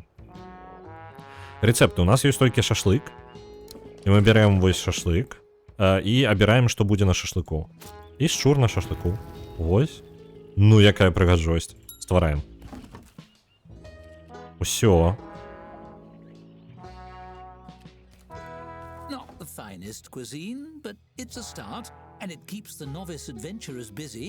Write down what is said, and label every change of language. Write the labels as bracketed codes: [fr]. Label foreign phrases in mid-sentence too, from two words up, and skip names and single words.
[be] Рэцэпты. У нас ёсць толькі шашлык. І мы берем вось шашлык. І абіраем, што будзе на шашлыку. І шчур на шашлыку. Вось. Ну, якая прыгажосць. Ствараем. Усё. [en] Not the finest cuisine, but it's a start, and it keeps the novice adventurers busy.